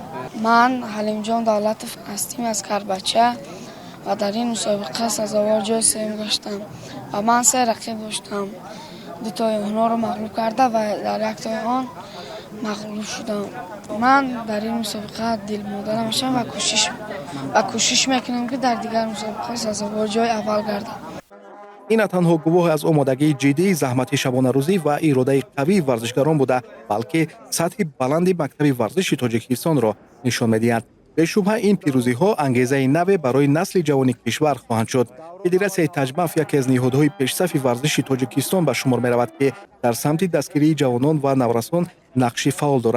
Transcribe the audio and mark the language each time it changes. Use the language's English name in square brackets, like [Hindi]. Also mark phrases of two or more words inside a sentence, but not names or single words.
[Persian] من حلیم جان دولتov هستم از کربچه و در این مسابقه سزاوار جای سوم گشتم و من سه رقیب داشتم. دو تای آنها را مغلوب کرده و در یک تای آن مغلوب شدم. من در این مسابقه دل مادر میشم و کوشش میکنم که در دیگر مسابقه سزاوار جای اول گردم. [Tajik] ин на танҳо гувоҳе аз омодагии ҷиддии заҳмати шабонарӯзӣ ва иродаи қавии варзишгарон буда, балки сатҳи баланди мактаби варзиши Тоҷикистонро нишон медиҳад. бешубҳа ин пирӯзиҳо ангезаи наве барои насли ҷавони кишвар хоҳанд шуд. федератсияи таҷмаф яке аз ниҳодҳои пешсафи варзиши Тоҷикистон ба шумор меравад, ки дар самти дастгирии ҷавонон ва наврасон нақши фаъол дорад.